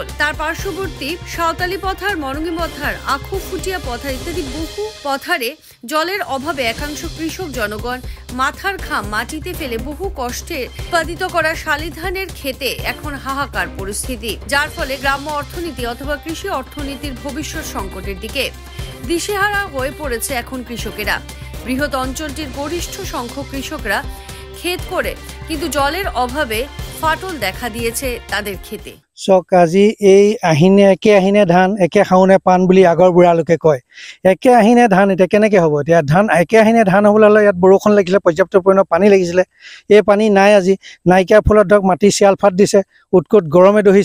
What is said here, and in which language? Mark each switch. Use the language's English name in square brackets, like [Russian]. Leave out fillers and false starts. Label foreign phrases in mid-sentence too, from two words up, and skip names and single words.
[Bangla] তার পার্শ্ববর্তী সাঁওতালি পথার, মরঙ্গি পথার, আখু ফুটিয়া পথার ইত্যাদি বহু পথারে জলের অভাবে একাংশ কৃষক জনগণ মাথার ঘাম মাটিতে ফেলে বহু কষ্টে উৎপাদিত করা শালি ধানের ক্ষেতে এখন হাহাকার পরিস্থিতি, যার ফলে গ্রাম্য অর্থনীতি অথবা কৃষি অর্থনীতির ভবিষ্যৎ সংকটের দিকে দিশেহারা হয়ে পড়েছে এখন কৃষকেরা। বৃহৎ অঞ্চলটির গরিষ্ঠ সংখ্যক কৃষকরা ক্ষেত করে, কিন্তু জলের অভাবে ফাটল দেখা দিয়েছে তাদের ক্ষেতে। [Assamese] আজি এই আহিনে একে আহিনে ধান একে খাওনে পাণ বুলি আগৰ বুঢ়া লোকে কয়। একে আহিনে ধান এতিয়া কেনেকে হ'ব? এতিয়া ধান একে আহিনে ধান হ'বলৈ হ'লে ইয়াত বৰষুণ লাগিছিলে, পৰ্যাপ্ত পৰিমাণৰ পানী লাগিছিলে। এই পানী নাই, আজি নাইকিয়াৰ ফলত ধৰক মাটি চিয়াল ফাট দিছে, উৎকট গৰমে দহিছে।